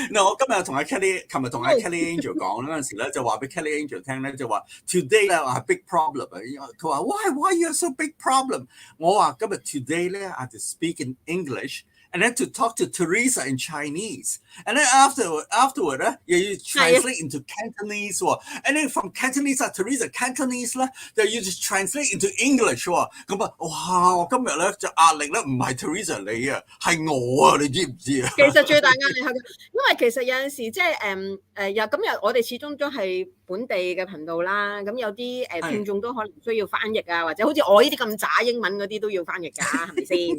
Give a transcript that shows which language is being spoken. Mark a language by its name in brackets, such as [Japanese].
[Chinese] 嗱，我今日同阿 Kelly， 琴日同阿 Kelly Angel 講嗰陣時咧，就話俾 Kelly Angel 聽咧，就話 today 咧話 [English] big problem [Chinese] 啊。佢話 [English] why you have so big problem？ [Chinese] 我話今日 [English] today 咧 I have to speak in English。And then to talk to Teresa in Chinese, and then afterward, you translate into Cantonese, and then from Cantonese Teresa Cantonese 咧，就要 translate into English 喎。 [Chinese] 咁哇！我今日咧就壓力咧唔係 Teresa 你啊，係我啊，你知唔知啊？其實最大壓力係，因為其實有陣時即係又咁又我哋始終都係本地嘅頻道啦，咁有啲聽眾都可能需要翻譯啊，或者好似我呢啲咁渣英文嗰啲都要翻譯㗎，係咪先？